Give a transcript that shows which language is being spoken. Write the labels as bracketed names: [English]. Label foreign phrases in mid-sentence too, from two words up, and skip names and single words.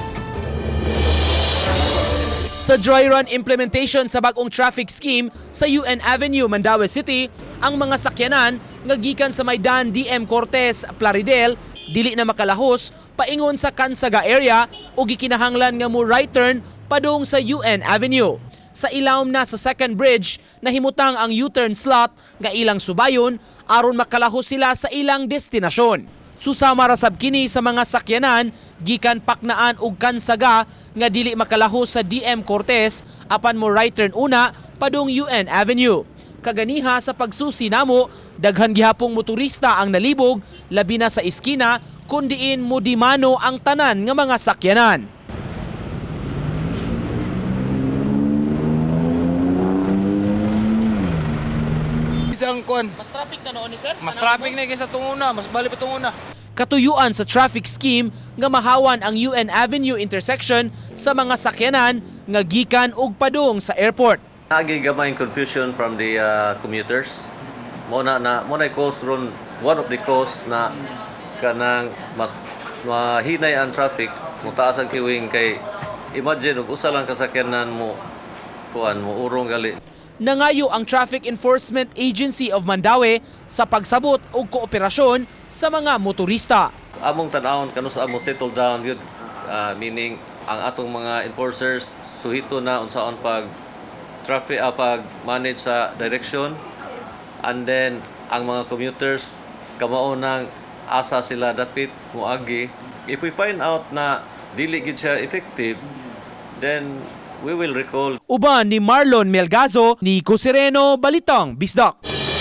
[Cebuano] Sa dry run implementation sa bagong [English] traffic scheme [Cebuano] sa UN Avenue, Mandaue City, ang mga sakyanan nga gikan sa Maidan DM Cortez, Plaridel, dili na makalahos paingon sa Kansaga area o gikinahanglan nga mo [English] right turn [Cebuano] padung sa UN Avenue. Sa ilawom na sa [English] second bridge, [Cebuano] nahimutang ang [English] U-turn slot [Cebuano] nga ilang subayon aron makalahos sila sa ilang destinasyon. Susama ra sab kini sa mga sakyanan gikan Paknaan ug Kansaga nga dili makalahos sa DM Cortez apan mo [English] right turn [Cebuano] una padung UN Avenue. Kaganiha sa pagsusi namo, daghan gihapong motorista ang nalibog labi na sa iskina kun diin mo dimano ang tanan nga mga sakyanan. Ang kuan. Mas traffic na noon ni sir? Mas traffic na kaysa tunguna, mas bali pa tunguna. Katuyuan sa [English] traffic scheme [Cebuano] nga mahawan ang UN Avenue intersection sa mga sakyanan nga gikan ug padung sa airport. [English] Nagigamay confusion from the commuters. [Cebuano] Muna cause ron [English] one of the cause [Cebuano] na kanang mas mahinay ang traffic, mutaas ang queuing kay imagine ug usa lang kasakyanan mo kuan mo urong gali. Nangayo ang Traffic Enforcement Agency of Mandaue sa pagsabot o kooperasyon sa mga motorista. Among tan-awon kanus amo [English] settle down [Cebuano] yun, meaning ang atong mga enforcers suhito na unsaon pag traffic pag manage sa direction, [English] and then [Cebuano] ang mga commuters kamao nang asa sila dapit moagi. [English] If we find out [Cebuano] na dili gid siya [English] effective, then we will recall. [Cebuano] Uban ni Marlon Melgazo, Nico Sereno, Balitang Bisdak.